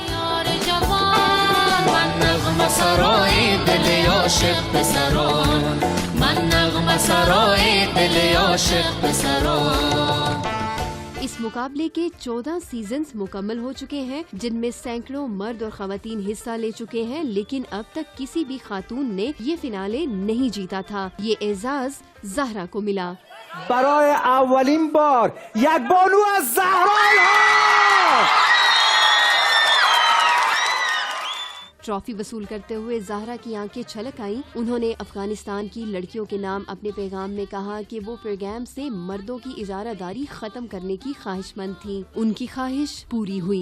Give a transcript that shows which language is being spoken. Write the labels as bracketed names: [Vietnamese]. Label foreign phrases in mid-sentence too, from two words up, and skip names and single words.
[Urdu] اس مقابلے کے 14 سیزنز مکمل ہو چکے ہیں جن میں سینکڑوں مرد اور خواتین حصہ لے چکے ہیں، لیکن اب تک کسی بھی خاتون نے یہ فنالے نہیں جیتا تھا۔ یہ اعزاز زہرا کو ملا۔ [Persian] برای اولین بار یک بانو از زهرا الهام [Urdu] ٹرافی وصول کرتے ہوئے زہرا کی آنکھیں چھلک آئیں۔ انہوں نے افغانستان کی لڑکیوں کے نام اپنے پیغام میں کہا کہ وہ پروگرام سے مردوں کی اجارہ داری ختم کرنے کی خواہش مند تھیں۔ ان کی خواہش پوری ہوئی۔